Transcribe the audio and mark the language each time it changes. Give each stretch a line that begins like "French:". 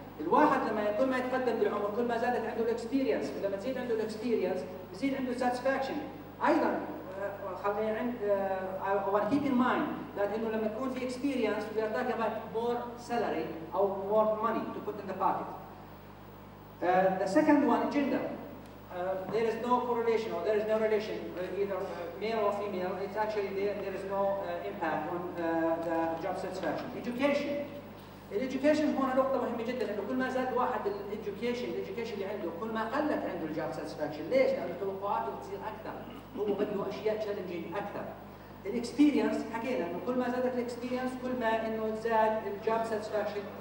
Arabic: الواحد لما كل ما يتقدم بالعمر كل ما زادت عنده الاكسبيرينس، لما تزيد عنده الاكسبيرينس بزيد عنده الساتسفاكشن. ايضا خلينا عند
English: I want to keep in mind that
Arabic: انه لما تكون في
English: experience we are talking about more salary
Arabic: او
English: more money to put in the pocket. The second one, gender. There is no correlation or there is no relation either male or female. It's actually there is no impact on the job satisfaction. Education.
Arabic: الإديوكيشن هون نقطة مهمة جدا، انه كل ما زاد واحد الإديوكيشن اللي عنده كل ما قلت عنده الجوب ساتسفاكشن. ليش؟ لأنه توقعاته بتصير أكثر، هو بده أشياء تشالنجينج أكثر. الاكسبيرينس حكينا انه كل ما زادت الاكسبيرينس كل ما انه زاد الجوب ساتسفاكشن.